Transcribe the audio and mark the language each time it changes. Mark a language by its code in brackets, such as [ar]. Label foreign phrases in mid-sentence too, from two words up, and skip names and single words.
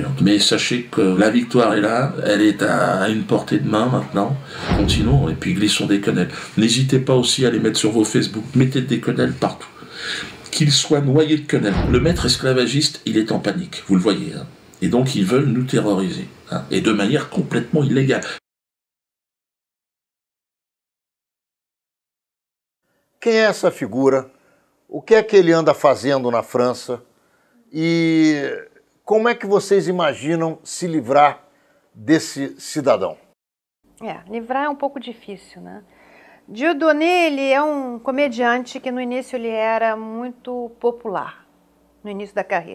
[fr] Mais sachez que la victoire est là, elle est à une portée de main maintenant. Continuons et puis glissons des quenelles. N'hésitez pas aussi à les mettre sur vos Facebook, mettez des quenelles partout. Qu'ils soient noyés de quenelles. Le maître esclavagiste, il est en panique, vous le voyez. Hein. Et donc ils veulent nous terroriser, hein, et de manière complètement illégale. [pt] Quem é essa figura? O que é que ele anda fazendo na França? E como é que vocês imaginam se livrar desse cidadão? Livrar é um pouco difícil, né? Dieudonné, ele é um comediante que no início ele era muito popular, no início da carreira.